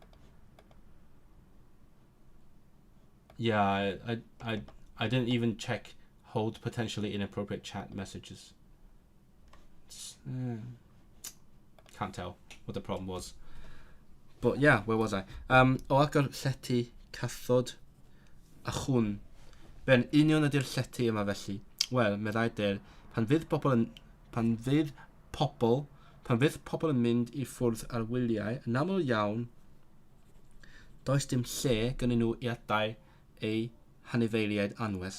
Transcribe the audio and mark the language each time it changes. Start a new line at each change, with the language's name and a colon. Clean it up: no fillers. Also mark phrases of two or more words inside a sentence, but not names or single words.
English: Yeah, I didn't even check hold potentially inappropriate chat messages. Can't tell what the problem was. But yeah, where was I?
Welsh: O agor llety cathod a chwn. Be'n union ydy'r llety yma felly. Wel, meddai Der, pan fydd pobl yn mynd I ffwrdd ar wyliau, yn aml iawn, does dim lle gynnyn nhw I adael eu hanifeiliaid anwes.